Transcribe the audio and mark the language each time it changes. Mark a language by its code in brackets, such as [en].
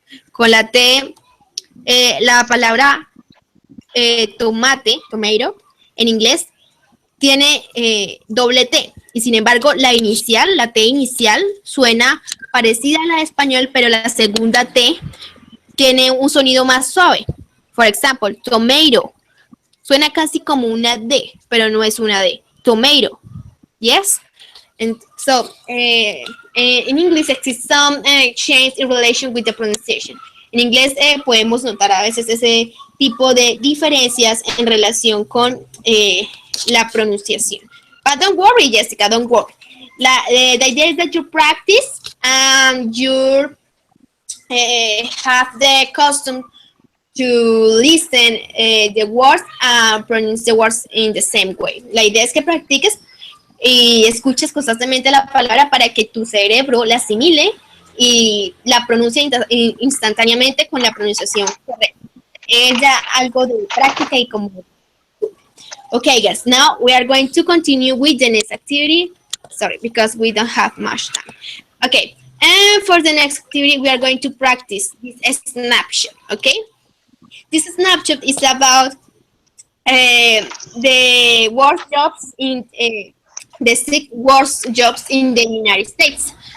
[es] Con la T, la palabra tomate, tomato, en inglés, tiene doble T. Y sin embargo, la T inicial, suena parecida a la de español, pero la segunda T tiene un sonido más suave. Por ejemplo, tomato. Suena casi como una D, pero no es una D. [en] Tomato. Yes? And so, in English exists some change in relation with the pronunciation. [es] En inglés podemos notar a veces ese tipo de diferencias en relación con la pronunciación. [en] But don't worry, Jessica, don't worry. The idea is that you practice and you have the custom to listen the words and pronounce the words in the same way. [es] La idea es que practiques y escuches constantemente la palabra para que tu cerebro la asimile y la pronuncie instantáneamente con la pronunciación correcta. Es ya algo de práctica y como. [en] Okay, guys, now we are going to continue with the next activity. Sorry, because we don't have much time. Okay, and for the next activity, we are going to practice this snapshot, okay? This snapshot is about the worst jobs in the 6 worst jobs in the United States.